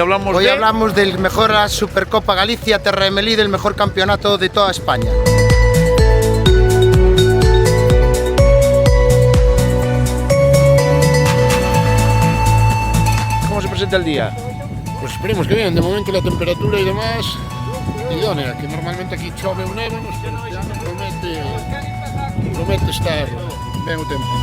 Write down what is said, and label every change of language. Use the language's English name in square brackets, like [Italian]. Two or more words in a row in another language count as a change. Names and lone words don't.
[Spanish] hablamos del mejor Supercopa Galicia, Terra de Melide, el mejor campeonato de toda España. ¿Cómo se presenta el día? Pues esperemos que bien, de momento la temperatura y demás idónea, [Galician] que normalmente aquí chove o neva, pero este ano promete estar ben o tempo.